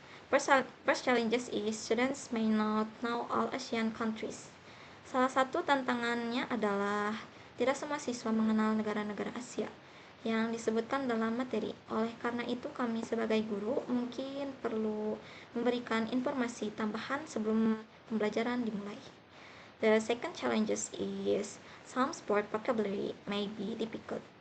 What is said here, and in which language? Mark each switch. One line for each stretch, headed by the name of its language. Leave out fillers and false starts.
English: First challenges is students may not know all Asian countries.
Indonesian: Salah satu tantangannya adalah tidak semua siswa mengenal negara-negara Asia yang disebutkan dalam materi. Oleh karena itu, kami sebagai guru mungkin perlu memberikan informasi tambahan sebelum pembelajaran dimulai.
English: The second challenges is some sport vocabulary may be difficult.